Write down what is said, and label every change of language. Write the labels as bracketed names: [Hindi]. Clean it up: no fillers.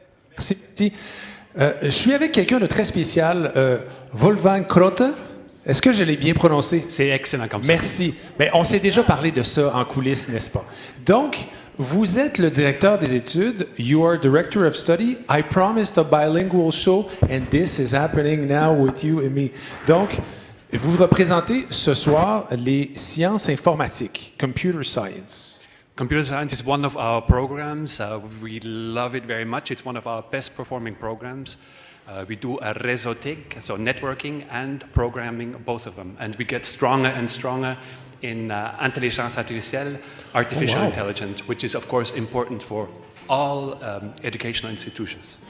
[French] Merci. Je suis avec quelqu'un de très spécial, Wolfgang Krotter. Est-ce que je l'ai bien prononcé? C'est excellent comme ça. Merci. Mais on s'est déjà parlé de ça en coulisses, n'est-ce pas? Donc, vous êtes le directeur des études. [English] You are director of study. I promised a bilingual show, and this is happening now with you and me. [French] Donc, vous représentez ce soir les sciences informatiques, computer science. [English] Computer science is one of our programs. We love it very much. It's one of our best performing programs. We do a réseautique, so networking and programming, both of them. And we get stronger and stronger in intelligence artificielle, artificial intelligence, which is, of course, important for all educational institutions.